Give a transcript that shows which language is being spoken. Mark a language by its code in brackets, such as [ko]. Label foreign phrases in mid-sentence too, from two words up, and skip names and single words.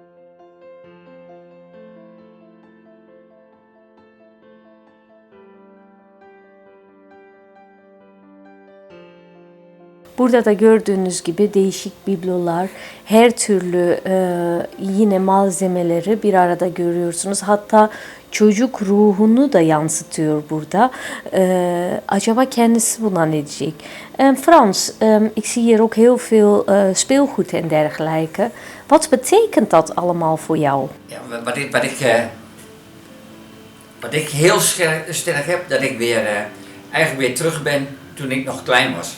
[tr] Burada da gördüğünüz gibi değişik biblolar, her türlü yine malzemeleri bir arada görüyorsunuz. Hatta çocuk ruhunu da yansıtıyor burada. Acaba kendisi buna ne diyecek? [nl] Frans, ik zie hier ook heel veel speelgoed en dergelijke. Wat betekent dat allemaal voor jou? Ja, wat ik heel sterk heb, dat ik eigenlijk weer terug ben toen ik nog klein was.